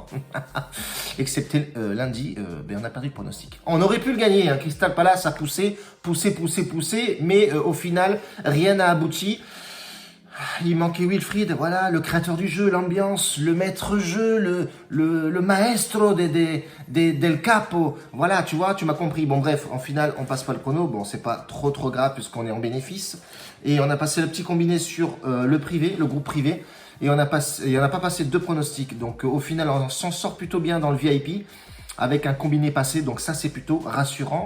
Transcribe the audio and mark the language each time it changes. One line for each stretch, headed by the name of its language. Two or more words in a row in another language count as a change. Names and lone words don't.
French: Excepté lundi, on a perdu le pronostic. On aurait pu le gagner, hein. Crystal Palace a poussé, mais au final, rien n'a abouti. Il manquait Wilfried, voilà, le créateur du jeu, l'ambiance, le maître-jeu, le
Italian: maestro del capo.
French: Voilà, tu vois, tu m'as compris. Bon, bref, en finale, on passe pas le prono. Bon, c'est pas trop grave puisqu'on est en bénéfice. Et on a passé le petit combiné sur le privé, le groupe privé. Et on n'a pas passé deux pronostics. Donc, au final, on s'en sort plutôt bien dans le VIP. Avec un combiné passé, donc ça c'est plutôt rassurant.